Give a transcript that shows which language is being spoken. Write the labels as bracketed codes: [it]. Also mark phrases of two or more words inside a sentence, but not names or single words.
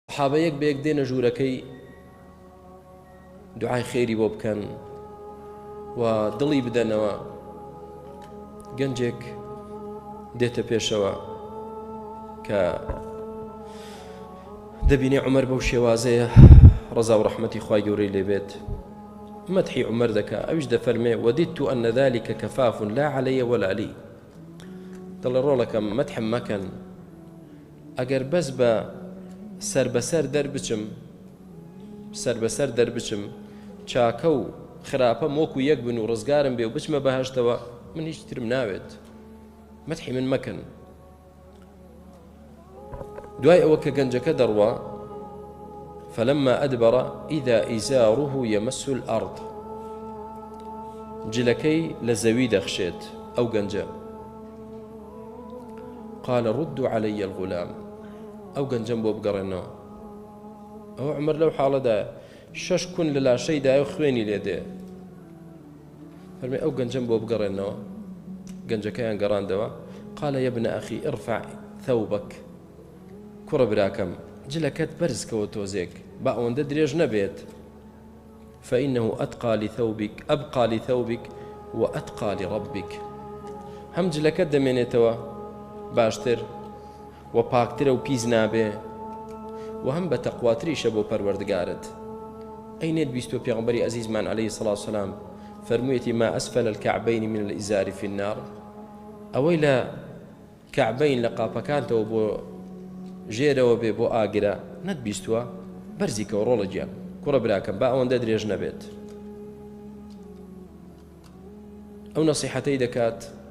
[ckb] سەحابە یەک بە یەک دێنە ژوورەکەی دوعای خێری بۆ بکەن و دڵی بدەنەوە. گەنجێک دێتە پێشەوە کە دەبینێ عومەر بەو شێوازەیە ڕەزا و ڕەحمەتی خوای گەورەی لێبێت مەدحی عومەر دەکا. ئەویش دەفەرمێ [ar] وەدیدت أن ذلك كفاف لا علي ولا لي. [ckb] دڵە ڕۆڵەکەم مەدحم مەکەن، ئەگەر بەس بە سەر بەسەر دەربچم چاکە و خراپە وەکو یەک بن و ڕزگارم بێ و بچمە بەهەشتەوە من هیچ ترم ناوێت، مەدحی من مەکەن. دوای ئەوە کە گەنجەکە دەڕوا [ar] فلما أدبر إذا إزاره يمس الأرض، [ckb] جلەکەی لە زەوی دەخشێت ئەو گەنجە. [ar] قال ردوا علي الغلام، [ckb] ئەو گەنجەم بۆ بگەڕێنەوە. ئەو عومەر لەو حاڵەدا 6 کون لە لاشەیدایە و خوێنی لێدێ. فەرمێ ئەو گەنجەم بۆ بگەڕێنەوە. گەنجەکەیان گەڕاندەوە. [ar] قال يا ابن أخي ارفع ثوبك، [ckb] کوڕە براکەم جلەکەت بەرزکەوە تۆزێک با ئەوەندە درێژ نەبێت. [ar] فإنه أبقى لثوبك وأتقى لربك، [ckb] هەم جلەکەت دەمێنێتەوە باشتر و پاکترە و پیس نابێ و هەم بە تەقواتریشە بۆ پەروەردگارت. ئەینێت بیستوە پێغەمبەری عەزیزمان [ar] عەلەیهی سەڵات وسەلام [ckb] فەرموویەتی [ar] ما أسفل الكعبين من الإزار في النار، [ckb] ئەوەی لە کەعبەین لە قاپەکانتەوە بۆ ژێرەوە بێ بۆ ئاگرە نەتبیستووە بەرزیکەوە ڕۆڵە گیان. کوڕە براکەم با ئەوەندە درێژ نەبێت. ئەو نەسیحەتەی دەکات